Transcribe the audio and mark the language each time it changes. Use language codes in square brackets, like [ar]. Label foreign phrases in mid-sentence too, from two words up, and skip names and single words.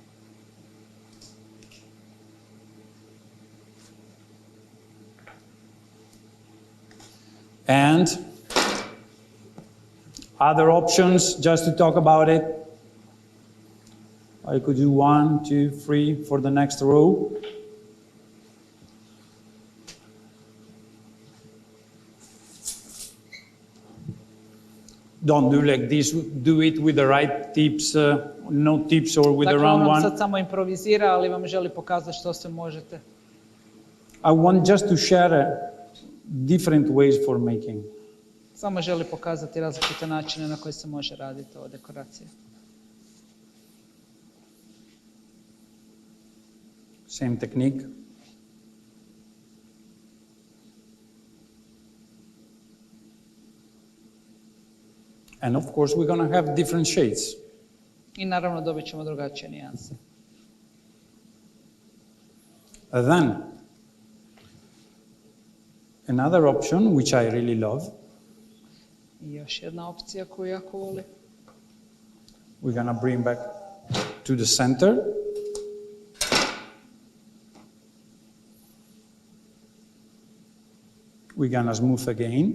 [en] And other options, just to talk about it, I could do 1, 2, 3 for the next row. Don't do like this, do it with the right tips, no tips or with the [hr] Dakle, [en] wrong [hr] on vam [en] one. [hr] sad samo improvizira, ali vam želi pokazati što sve možete. [en] I want just to share different ways for making. [hr] Samo želi pokazati različite načine na koje se može raditi ova dekoracija. [en] Same technique. And of course, we're going to have different shades. [hr] I naravno dobit ćemo drugačije nijanse. [en] Then, another option, which I really love, [hr] I još jedna opcija koju jako volim. [en] we're going to bring back to the center. We're going to smooth again.